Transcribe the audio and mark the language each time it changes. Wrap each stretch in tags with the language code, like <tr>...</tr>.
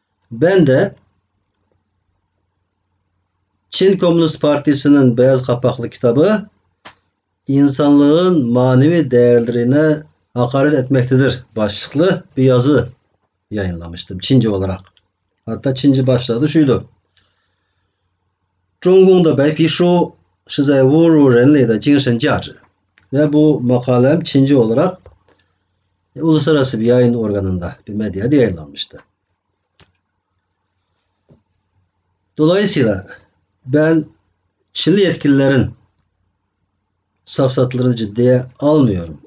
<tr>Ben de Çin Komünist Partisi'nin Beyaz Kapaklı Kitabı insanlığın manevi değerlerine hakaret etmektedir başlıklı bir yazı yayınlamıştım Çince olarak. Hatta Çince başlığı şuydu:</tr> <zh>中共的白皮书是在侮辱人类的精神价值.</zh> <tr>Ve bu makalem Çince olarak uluslararası bir yayın organında, bir medyada yayınlanmıştı. Dolayısıyla ben Çinli yetkililerin safsatalarını ciddiye almıyorum.</tr>